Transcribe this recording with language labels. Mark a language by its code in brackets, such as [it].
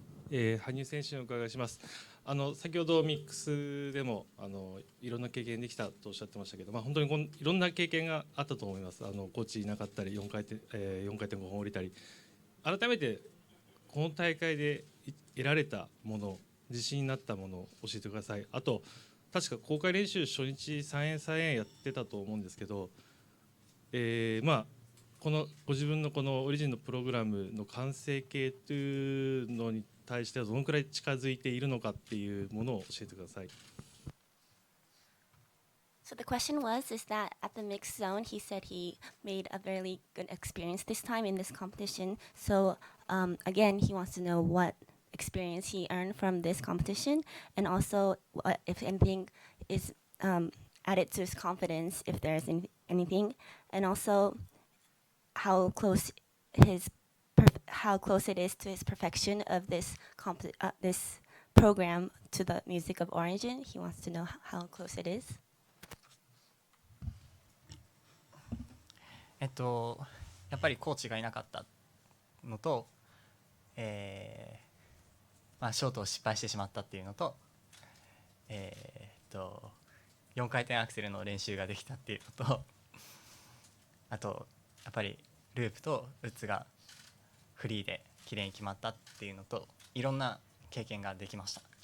[ja] 羽生選手にお伺いします。先ほどミックスでもいろんな経験できたとおっしゃってましたけど、本当にいろんな経験があったと思います。コーチいなかったり4回転5本降りたり、改めてこの大会で得られたもの、自信になったものを教えてください。あと確か公開練習初日3円3円やってたと思うんですけど、このご自分のこのオリジンのプログラムの完成形というのに対してはどのくらい近づいているのかっていうものを教えてください。 [en] So the question was, is that at the mixed zone, he said he made a very good experience this time in this competition. So again, he wants to know what experience he earned from this competition, and also if anything is added to his confidence, if there's anything, and also how close it is to his perfection of this this program to the music of origin. He wants to know how close it is. [ja] やっぱりコーチがいなかったのと、ショートを失敗してしまったっていうのと、4回転アクセルの練習ができたっていうのと、あとやっぱりループとウッズがフリーで綺麗に決まったっていうのと、いろんな経験ができました。